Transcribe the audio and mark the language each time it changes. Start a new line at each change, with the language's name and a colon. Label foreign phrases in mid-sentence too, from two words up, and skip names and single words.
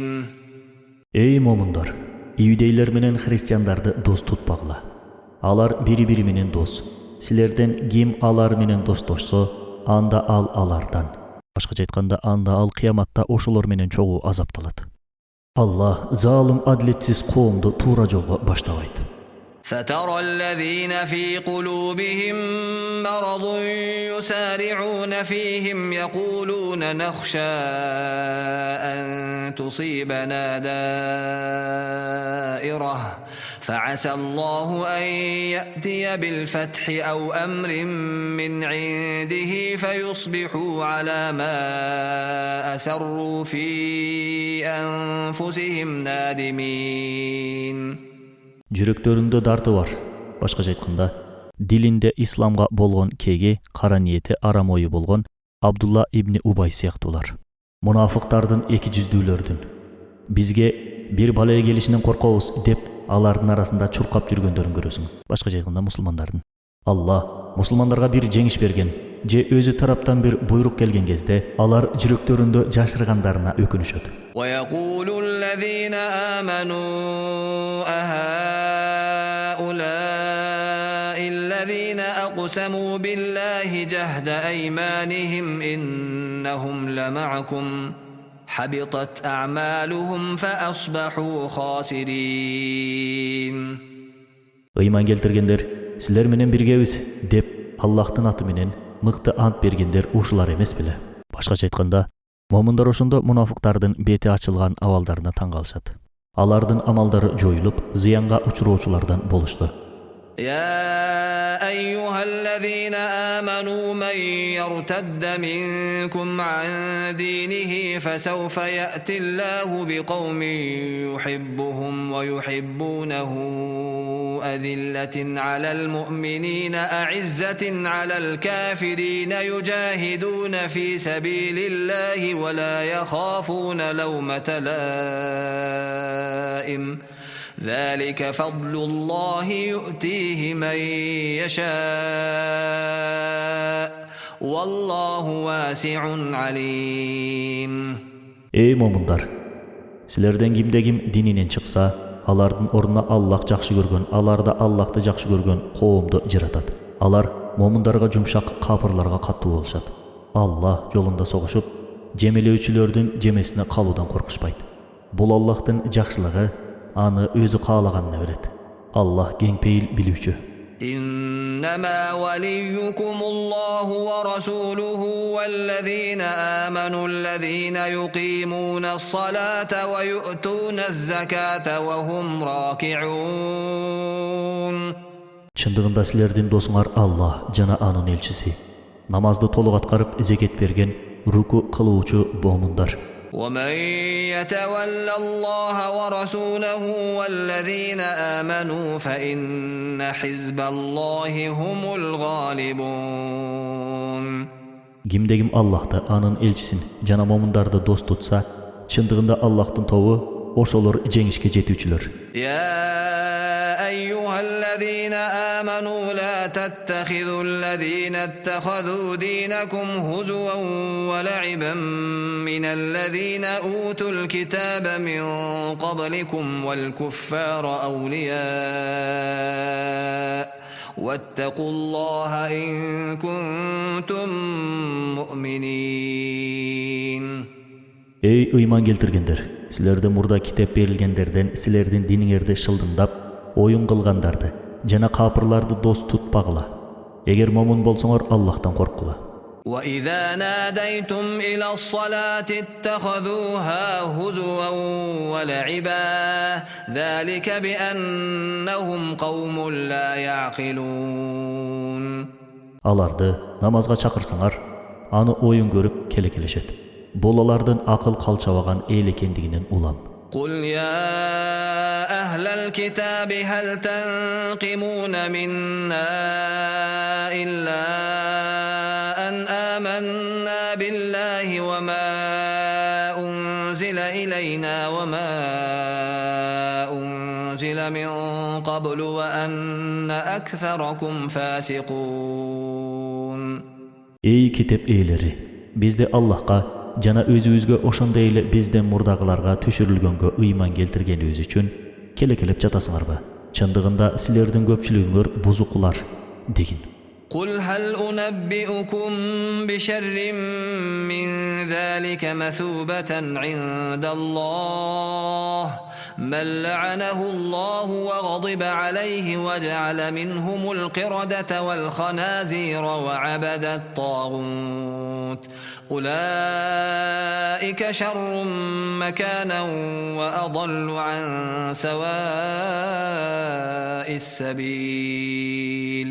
Kyrgyz: Ey момундар, иудейлер менен христиандарды дос tutпагыла. Алар бири-бири менен дос. Силерден ким алар менен достошсо, анда ал алардан. Башкача айтканда, анда ал кыяматта ошолор менен чогуу азапталат. Аллах залым адлетсиз коомду туура жолго баштабайт.
Arabic: فترى الذين في قلوبهم مرض يسارعون فيهم يقولون نخشى أن تصيبنا دائرة فعسى الله أن يأتي بالفتح أو أمر من عنده فيصبحوا على ما أسروا في أنفسهم نادمين.
Kyrgyz: Жүрөктөрүндө дарты бар. Башкача айтканда, дилинде исламга болгон кеги, кара ниети, арам ою болгон Абдулла ибн Убай сыяктуулар. Мунафыктардын эки жүздүүлөрдүн. Бизге бир балая келишинен коркобуз деп, алардын арасында чуркап жүргөндөрүн көрөсүң. Башкача айтканда, мусулмандардын. Алла мусулмандарга бир жеңиш берген, же өзү тараптан бир буйрук келген кезде, алар жүрөктөрүндө жашыргандарына өкүнүшөт.
Arabic: ويقول الذين آمنوا أهؤلاء الذين أقسموا بالله جهد أيمانهم إنهم لمعكم حبطت أعمالهم فأصبحوا خاسرين.
Kyrgyz: Ыйман келтиргендер, силер менен биргебиз деп Аллахтын аты менен мыкты ант бергендер ушулар эмес беле? Башкача айтканда, момундар ошондо мунафыктардын бети ачылган абалдарына таң калышат. Алардын амалдары жоюлуп, зыянга учуроочулардан болушту.
Arabic: يا أيها الذين آمنوا من يرتد منكم عن دينه فسوف يأتي الله بقوم يحبهم ويحبونه أذلة على المؤمنين أعزة على الكافرين يجاهدون في سبيل الله ولا يخافون لومة لائم ذلك فضل الله يؤتيه من يشاء والله واسع عليم.
Kyrgyz: Ey момундар, силерден кимде-ким дининен чыкса, алардын ордуна Аллах жакшы көргөн, аларда Аллахты жакшы көргөн коомду жыратат. Алар момундарга жумшак, капырларга каттуу болушат. Аллах жолунда согушуп, жемелөөчүлөрдүн жемесине калуудан коркушпайт. Бул Аллахтын жакшылыгы, аны өзү каалаганына берет. Аллах кеңпейил билүүчү.
Arabic: إنما وليكم الله ورسوله والذين آمنوا الذين يقيمون الصلاة ويؤتون الزكاة وهم راكعون.
Kyrgyz: Чындыгында силердин досуңар Аллах жана анын элчиси. Намазды толук аткарып, зекет берген, руку кылуучу момундар.
Arabic: ومن يتول الله ورسوله والذين آمنوا فإن حزب الله هم الغالبون.
Kyrgyz: Кимде-ким Аллахты, анын элчисин жана момундарды дос тутса, чындыгында Аллахтын тобу ошолор жеңишке жетүүчүлөр.
Arabic: يا أيها الذين آمنوا لا تتخذوا الذين اتخذوا دينكم هزوا ولعبا من الذين أوتوا الكتاب من قبلكم والكفار أولياء واتقوا الله إن كنتم مؤمنين.
Kyrgyz: Ey ыйман келтиргендер, силерде мурда китеп берилгендерден силердин диниңерди шылдыңдап, оюн кылгандарды жана капырларды дос тутпагыла. Эгер момун болсоңор, Аллахтан корккула.
Arabic: وإذا ناديتم إلى الصلاة اتخذوها هزوا ولعبا ذلك بأنهم قوم لا يعقلون.
Kyrgyz: Аларды намазга чакырсаңар, аны оюн көрүп келекелешет. Бул алардын акыл калчабаган эл экендигинен улам.
Arabic: قل يا أهل الكتاب هل تنقمون منا إلا أن آمنا بالله وما أنزل إلينا وما أنزل أنزل من قبل وأن أكثركم فاسقون.
Kyrgyz: Эй китеп ээлери, бизде Аллахка жана өзүбүзгө ошондой эле бизден мурдагыларга түшүрүлгөнгө ыйман келтиргенибиz үчүн келе-келеп жатасыңарбы? Чындыгында силердин көпчүлүгүңөр бузукулар дегин.
Arabic: قل هل أنبئكم بشر من ذلك مثوبة عند الله من لعنه الله وغضب عليه وجعل منهم القردة والخنازير وعبد الطاغوت أولئك شر مكانا وأضل عن سواء السبيل.